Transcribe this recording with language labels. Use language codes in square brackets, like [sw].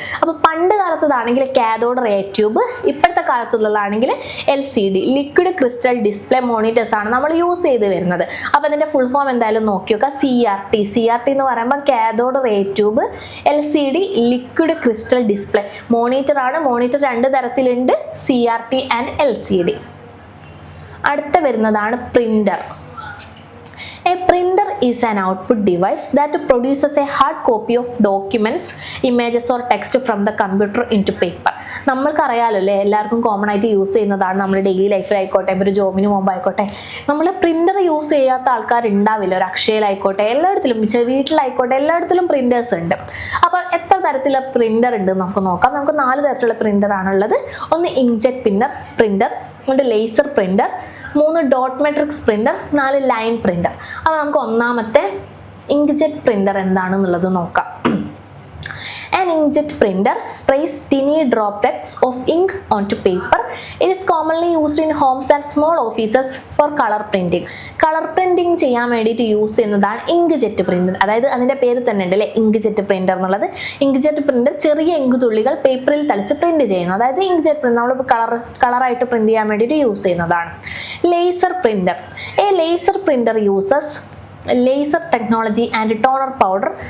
[ml] അപ്പോൾ പണ്ട് കാലത്തതാണെങ്കിൽ cathode ray tube, ഇപ്പോഴത്തെ കാലത്തുള്ളതാണെങ്കിൽ LCD, liquid crystal display monitors ആണ് നമ്മൾ യൂസ് ചെയ്ത് വരുന്നത്. അപ്പോൾ അതിൻ്റെ ഫുൾ ഫോം എന്തായാലും നോക്കി നോക്കുക. CRT എന്ന് പറയുമ്പോൾ cathode ray tube, LCD, liquid crystal display monitor ആണ്. മോണിറ്റർ 2 തരത്തിലുണ്ട്, CRT ആൻഡ് LCD. അടുത്ത വരുന്നതാണ് printer. [en] A printer is an output device that produces a hard copy of documents, images or text from the computer into paper. [ml] നമ്മൾക്കറിയാലോ അല്ലേ, എല്ലാവർക്കും common ആയിട്ട് use ചെയ്യുന്നതാണ്. നമ്മൾ daily ലൈഫിലായിക്കോട്ടെ, ഒരു ജോബിന് പോകുമ്പോഴായിക്കോട്ടെ, നമ്മൾ പ്രിന്റർ യൂസ് ചെയ്യാത്ത ആൾക്കാരുണ്ടാവില്ല. ഒരു അക്ഷയയിലായിക്കോട്ടെ, എല്ലായിടത്തിലും വീട്ടിലായിക്കോട്ടെ, എല്ലായിടത്തിലും പ്രിന്റേഴ്സ് ഉണ്ട്. അപ്പോൾ എത്ര തരത്തിലുള്ള പ്രിന്റർ ഉണ്ട് നമുക്ക് നോക്കാം. നമുക്ക് 4 തരത്തിലുള്ള പ്രിന്റർ ആണുള്ളത്. ഒന്ന് inkjet printer, 2 laser printer, 3 dot matrix printer, 4 line printer. അപ്പോൾ നമുക്ക് ഒന്നാമത്തെ ഇങ്ക്ജെറ്റ് പ്രിന്റർ എന്താണെന്നുള്ളത് നോക്കാം. [en] An inkjet printer sprays tiny droplets of ink onto paper. It is commonly used in homes and small offices for color printing. [ml] Colour printing ചെയ്യാൻ വേണ്ടിയിട്ട് use ചെയ്യുന്നതാണ് inkjet printer. അതായത് അതിൻ്റെ പേര് തന്നെ ഉണ്ട് അല്ലേ, ഇങ്ക്ജെറ്റ് പ്രിന്റർ എന്നുള്ളത്. ഇങ്ക്ജെറ്റ് പ്രിന്റർ ചെറിയ ഇങ്ക് തുള്ളികൾ പേപ്പറിൽ തളിച്ച് പ്രിന്റ് ചെയ്യുന്നു. അതായത് ഇങ്ക്ജെറ്റ് പ്രിന്റർ നമ്മൾ കളറായിട്ട് പ്രിന്റ് ചെയ്യാൻ വേണ്ടിയിട്ട് യൂസ് ചെയ്യുന്നതാണ്. Laser printer. [en] A laser printer uses laser technology and toner powder.